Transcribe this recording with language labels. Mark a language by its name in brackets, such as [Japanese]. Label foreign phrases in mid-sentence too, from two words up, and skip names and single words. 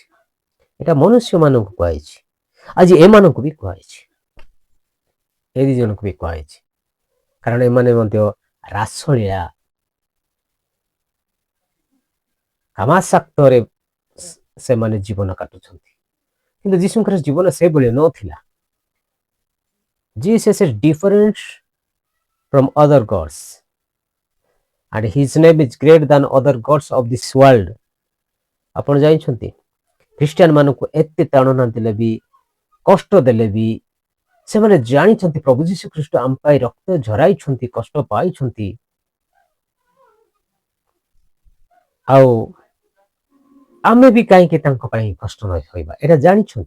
[Odia] ଏଟା ମନୁଷ୍ୟ ମାନଙ୍କୁ କୁହାଯାଇଛି, ଆଜି ଏମାନଙ୍କୁ ବି କୁହାଯାଇଛି, ଏ ଦି ଜଣଙ୍କୁ ବି କୁହାଯାଇଛି। କାରଣ ଏମାନେ ମଧ୍ୟ ରାସଳୀଳା କାମାସକ୍ତରେ ସେମାନେ ଜୀବନ କାଟୁଛନ୍ତି। କିନ୍ତୁ ଯୀଶୁଙ୍କର ଜୀବନ ସେଭଳି ନଥିଲା। [English] Jesus is different from other gods, and his name is greater than other gods of this world. [Odia] ଆପଣ ଜାଣିଛନ୍ତି ଖ୍ରୀଷ୍ଟିଆନ ମାନଙ୍କୁ ଏତେ ତାଡ଼ନା ଦେଲେ ବି କଷ୍ଟ ଦେଲେ ବି ସେମାନେ ଜାଣିଛନ୍ତି ପ୍ରଭୁ ଯୀଶୁ ଖ୍ରୀଷ୍ଟ ଆମ ପାଇଁ ରକ୍ତ ଝରାଇଛନ୍ତି, କଷ୍ଟ ପାଇଛନ୍ତି, ଆଉ ଆମେ ବି କାହିଁକି ତାଙ୍କ ପାଇଁ କଷ୍ଟ ନ ସହିବା ଏଇଟା ଜାଣିଛନ୍ତି।